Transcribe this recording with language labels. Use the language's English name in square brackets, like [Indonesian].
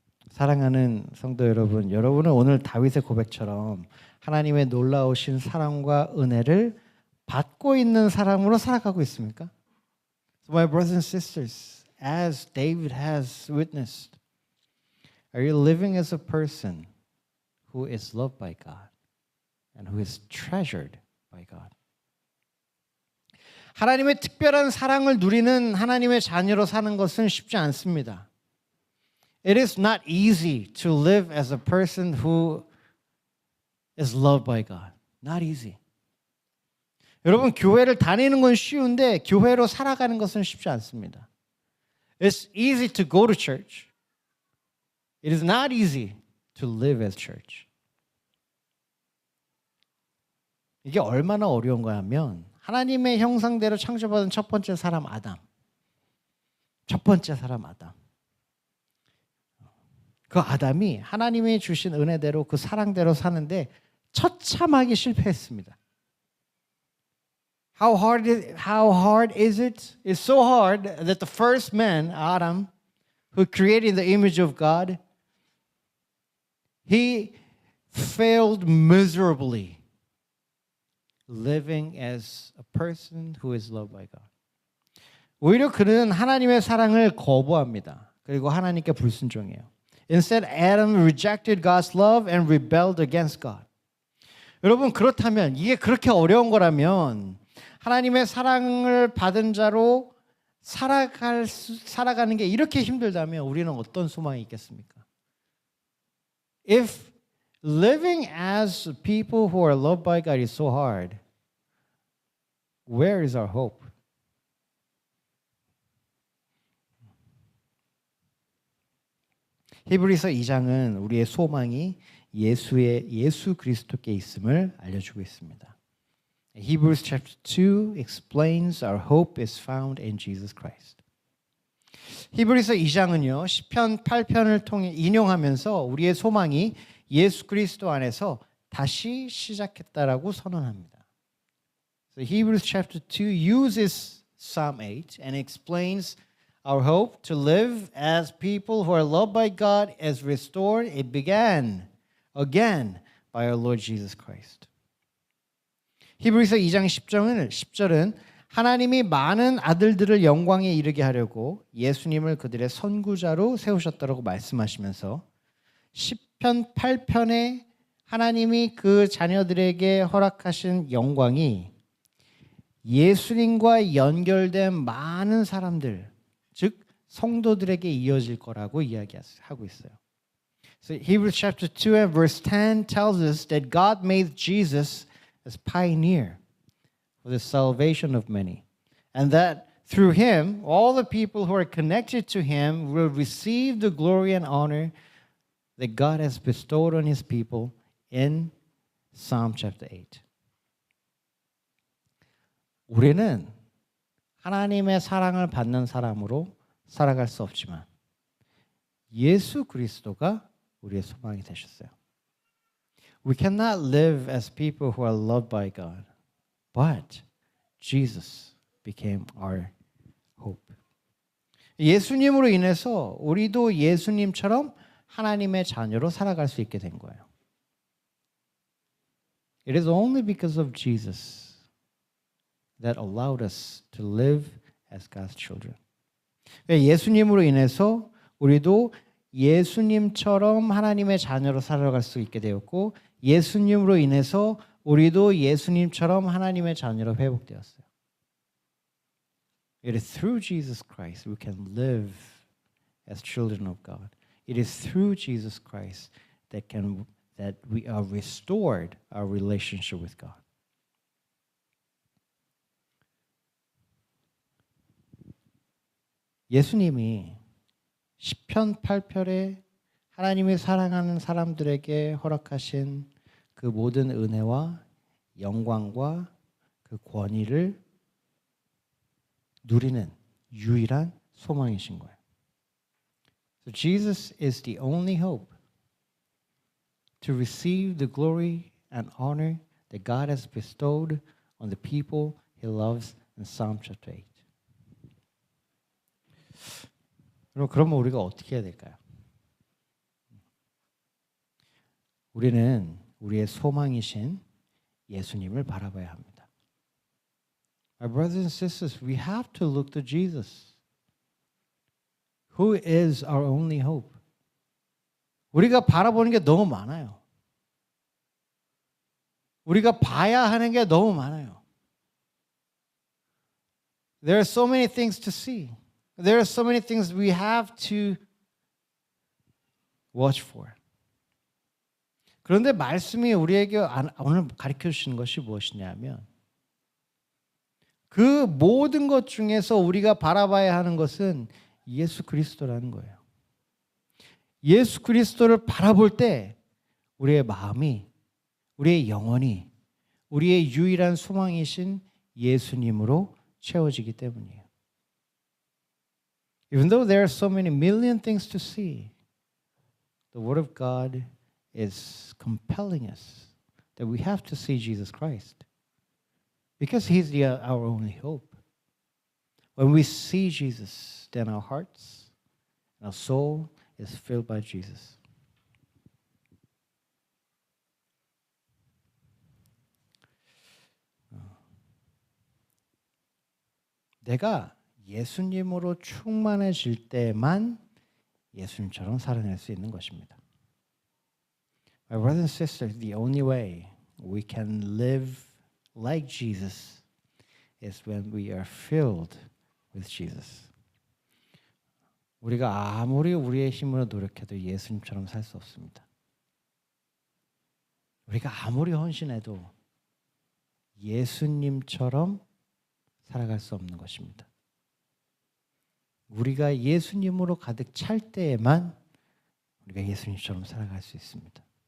[Korean] 사랑하는 성도 여러분, 여러분은 오늘 다윗의 고백처럼 하나님의 놀라우신 사랑과 은혜를 받고 있는 사람으로 살아가고 있습니까? [English] So my brothers and sisters, as David has witnessed, are you living as a person who is loved by God and who is treasured by God? [Korean] 하나님의 특별한 사랑을 누리는 하나님의 자녀로 사는 것은 쉽지 않습니다. [English] It is not easy to live as a person who is loved by God. Not easy. [Korean] 여러분, 교회를 다니는 건 쉬운데 교회로 살아가는 것은 쉽지 않습니다. [English] It's easy to go to church. It is not easy to live as church. [Korean] 이게 얼마나 어려운가 하면 하나님의 형상대로 창조받은 첫 번째 사람 아담. 첫 번째 사람 아담. 그 아담이 하나님이 주신 은혜대로 그 사랑대로 사는데 처참하게 실패했습니다. [English] How hard is it? It's so hard that the first man, Adam, who created the image of God, he failed miserably living as a person who is loved by God. [Korean] 오히려 그는 하나님의 사랑을 거부합니다. 그리고 하나님께 불순종해요. [English] Instead, Adam rejected God's love and rebelled against God. [Korean] 여러분, 그렇다면 이게 그렇게 어려운 거라면 하나님의 사랑을 받은 자로 살아가는 게 이렇게 힘들다면 우리는 어떤 소망이 있겠습니까? [English] If living as people who are loved by God is so hard, where is our hope? [Korean] 히브리서 2장은 우리의 소망이 예수 그리스도께 있음을 알려주고 있습니다. [English] Hebrews chapter 2 explains our hope is found in Jesus Christ. [Korean] 히브리서 2장은요, 시편 8편을 통해 인용하면서 우리의 소망이 예수 그리스도 안에서 다시 시작했다라고 선언합니다. [English] So Hebrews chapter 2 uses Psalm 8 and explains our hope to live as people who are loved by God as restored. It began again by our Lord Jesus Christ. [Korean] 히브리서 2장 10절은 하나님이 많은 아들들을 영광에 이르게 하려고 예수님을 그들의 선구자로 세우셨다고 말씀하시면서 시편 8편에 하나님이 그 자녀들에게 허락하신 영광이 예수님과 연결된 많은 사람들, 즉 성도들에게 이어질 거라고 이야기하고 있어요. [English] So Hebrews chapter 2 and verse 10 tells us that God made Jesus as pioneer for the salvation of many, and that through him all the people who are connected to him will receive the glory and honor that God has bestowed on his people in Psalm chapter 8. [Korean] 우리는 하나님의 사랑을 받는 사람으로 살아갈 수 없지만 예수 그리스도가 우리의 소망이 되셨어요. [English] We cannot live as people who are loved by God, but Jesus became our hope. [Korean] 예수님으로 인해서 우리도 예수님처럼 하나님의 자녀로 살아갈 수 있게 된 거예요. [English] It is only because of Jesus that allowed us to live as God's children. [Korean] 예수님으로 인해서 우리도 예수님처럼 하나님의 자녀로 살아갈 수 있게 되었고 예수님으로 인해서 우리도 예수님처럼 하나님의 자녀로 회복되었어요. [English] It is through Jesus Christ we can live as children of God. It is through Jesus Christ that we are restored our relationship with God. [Korean] 예수님이 시편 8편에 하나님이 사랑하는 사람들에게 허락하신 그 모든 은혜와 영광과 그 권위를 누리는 유일한 소망이신 거예요. [English] So Jesus is the only hope to receive the glory and honor that God has bestowed on the people he loves in Psalm chapter 8. [Korean] 그러면 우리가 어떻게 해야 될까요? 우리는 우리의 소망이신 예수님을 바라봐야 합니다. [English] My brothers and sisters, we have to look to Jesus, who is our only hope. [Korean] 우리가 바라보는 게 너무 많아요. 우리가 봐야 하는 게 너무 많아요. [English] There are so many things to see. There are so many things we have to watch for. [Korean] 그런데 말씀이 우리에게 오늘 가르쳐 주시는 것이 무엇이냐면 그 모든 것 중에서 우리가 바라봐야 하는 것은 예수 그리스도라는 거예요. 예수 그리스도를 바라볼 때 우리의 마음이, 우리의 영혼이, 우리의 유일한 소망이신 예수님으로 채워지기 때문이에요. [English] Even though there are so many million things to see, the Word of God is compelling us that we have to see Jesus Christ because He's our only hope. When we see Jesus, then our hearts and our soul is filled by Jesus. [Korean] 내가 예수님으로 충만해질 때만 예수님처럼 살아낼 수 있는 것입니다. [English] My brothers and sisters, the only way we can live like Jesus is when we are filled with Jesus. [Korean] 우리가 아무리 우리의 힘으로 노력해도 예수님처럼 살 수 없습니다. 우리가 아무리 헌신해도 예수님처럼 살아갈 수 없는 것입니다. 우리가 예수님으로 가득 찰 때에만 우리가 예수님처럼 살아갈 수 있습니다.